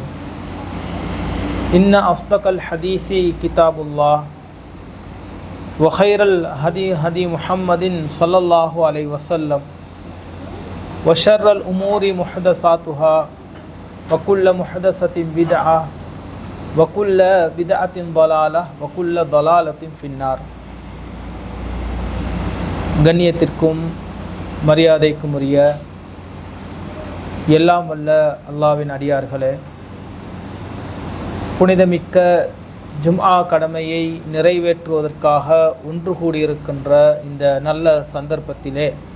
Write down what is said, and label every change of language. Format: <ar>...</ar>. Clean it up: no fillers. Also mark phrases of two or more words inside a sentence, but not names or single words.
<ar>إن أصدق الحديث كتاب الله وخير الهدي هدي محمد صلى الله عليه وسلم وشر الأمور محدثاتها وكل محدثة بدعة وكل بدعة ضلالة وكل ضلالة في النار.</ar> <ta>கண்ணியத்திற்கும் மரியாதைக்கும் உரிய எல்லாம் வல்ல அல்லாஹ்வின் அடியார்களே, புனிதமிக்க ஜும்ஆ கடமையை நிறைவேற்றுவதற்காக ஒன்று கூடியிருக்கின்ற இந்த நல்ல சந்தர்ப்பத்திலே</ta>